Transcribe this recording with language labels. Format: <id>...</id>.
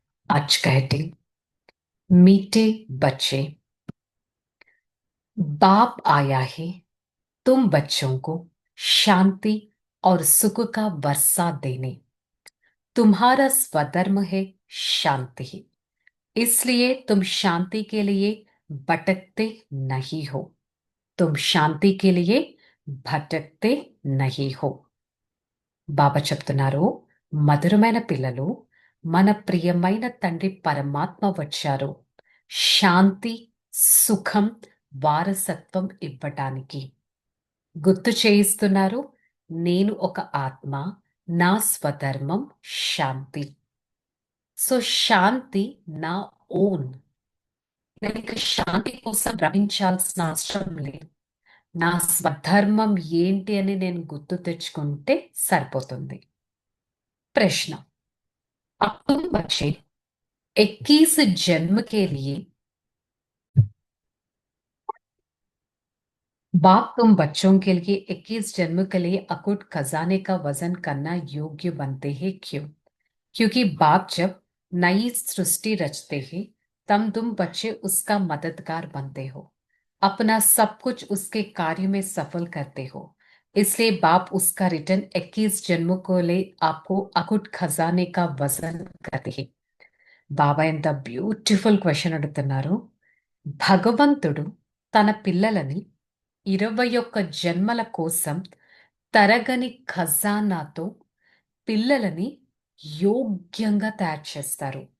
<hi>आज कहते मीठे बच्चे, बाप आया है तुम बच्चों को शांति और सुख का वर्षा देने। तुम्हारा स्वधर्म है शांति, इसलिए तुम शांति के लिए भटकते नहीं हो। तुम शांति के लिए భటక్తే నహీ హో.</hi> <te>బాబా చెప్తున్నారు, మధురమైన పిల్లలు, మన ప్రియమైన తండ్రి పరమాత్మ వచ్చారు శాంతి, సుఖం, వారసత్వం ఇవ్వటానికి. గుర్తు చేయిస్తున్నారు, నేను ఒక ఆత్మ, నా స్వధర్మం శాంతి. సో శాంతి నా ఓన్. నేను ఇక శాంతి కోసం భ్రమించాల్సిన అవసరం లేదు. నా స్వధర్మం ఏంటి అని నేను గుర్తు తెచ్చుకుంటే సరిపోతుంది.</te> <hi>ప్రశ్న, अब तुम बच्चे 21 जन्म के लिए, बाप तुम बच्चों के लिए 21 जन्म के लिए अकुट खजाने का वजन करना योग्य बनते हैं। क्यों? क्योंकि बाप जब नई सृष्टि रचते हैं तब तुम बच्चे उसका मददगार बनते हो, अपना सब कुछ उसके कार्य में सफल करते हो। इसलिए बाप उसका रिटर्न 21 जन्मों को ले आपको अकुट खजाने का वजन करते हैं।</hi> <te>బాబా ఎంత బ్యూటిఫుల్ క్వశ్చన్ అడుగుతున్నారు. భగవంతుడు తన పిల్లలని 21 జన్మల కోసం తరగని ఖజానాతో పిల్లలని యోగ్యంగా తయారు చేస్తారు.</te>